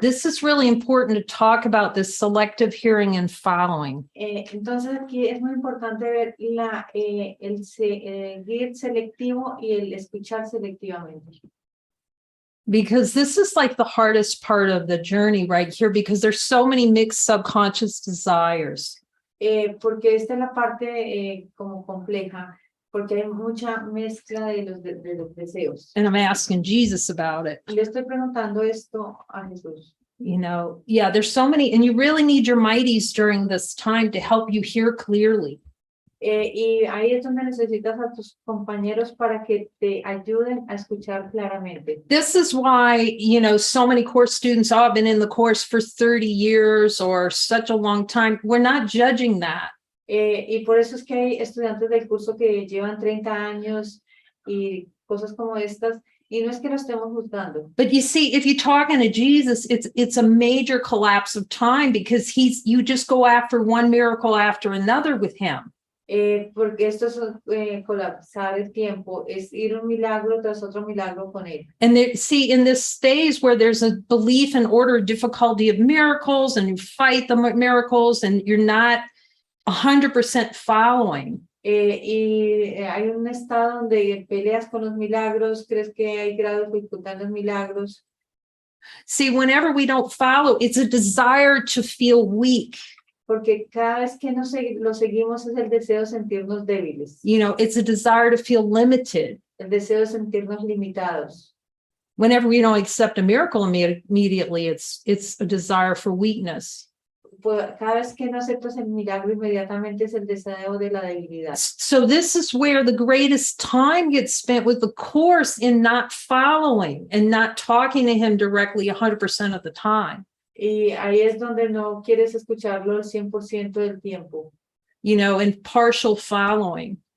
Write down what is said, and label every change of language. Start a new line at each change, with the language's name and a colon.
English: This is really important to talk about this selective hearing and following.
Spanish: Entonces aquí es muy importante ver el seguir selectivo y el escuchar selectivamente.
English: Because this is like the hardest part of the journey right here, because there's so many mixed subconscious desires.
Spanish: Porque esta es la parte como compleja, porque hay mucha mezcla de los deseos.
English: And I'm asking Jesus about it.
Spanish: Y le estoy preguntando esto a Jesús.
English: You know, yeah, there's so many, and you really need your mighties during this time to help you hear clearly.
Spanish: Y ahí es donde necesitas a tus compañeros para que te ayuden a escuchar claramente.
English: This is why, you know, so many course students, oh, I've been in the course for 30 years or such a long time. We're not judging that.
Spanish: Y por eso es que hay estudiantes del curso que llevan 30 años y cosas como estas, y no es que lo estemos juzgando.
English: But you see, if you're talking to Jesus, it's a major collapse of time, because you just go after one miracle after another with him.
Spanish: Porque esto es colapsar el tiempo, es ir un milagro tras otro milagro con él.
English: And see, in this stage where there's a belief in order of difficulty of miracles, and you fight the miracles, and you're not 100% following.
Spanish: Y hay un estado donde peleas con los milagros, crees que hay grado de dificultad en los milagros.
English: See, whenever we don't follow, it's a desire to feel weak.
Spanish: Porque cada vez que lo seguimos es el deseo de sentirnos débiles,
English: You know, it's a desire to feel limited.
Spanish: el deseo de sentirnos limitados.
English: Whenever we don't accept a miracle immediately, it's a desire for weakness.
Spanish: Pues cada vez que no aceptas el milagro inmediatamente es el deseo de la debilidad.
English: So this is where the greatest time gets spent with the course, in not following and not talking to him directly 100% of the time.
Spanish: Y ahí es donde no quieres escucharlo el 100% del tiempo.
English: You know, and partial following.